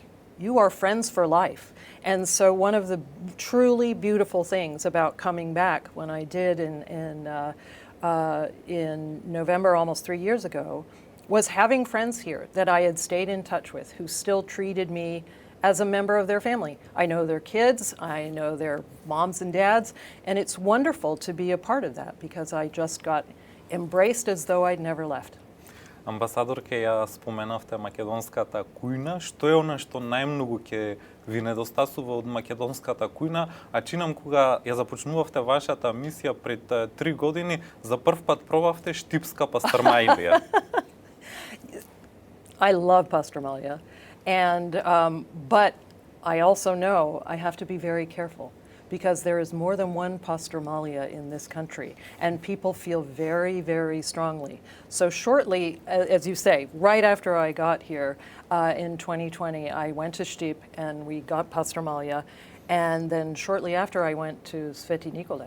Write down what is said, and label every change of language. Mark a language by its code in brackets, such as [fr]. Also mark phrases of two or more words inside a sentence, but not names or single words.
[en] You are friends for life. And so one of the truly beautiful things about coming back when I did in November, almost 3 years ago, was having friends here that I had stayed in touch with who still treated me as a member of their family. I know their kids, I know their moms and dads, and it's wonderful to be a part of that because I just got embraced as though I'd never left. [mk] Амбасадорке, ја споменавте македонската кујна. Што е она што најмногу ќе ви недостасува од македонската кујна? А чинам кога ја започнувавте вашата мисија пред 3 години, за прв пат пробавте штипска пастрмајлија. [en] I love pastramalia, and but I also know I have to be very careful because there is more than one pastramalia in this country, and people feel very, very strongly. So shortly, as you say, right after I got here in 2020, I went to Štip and we got pastramalia, and then shortly after I went to Sveti Nikole.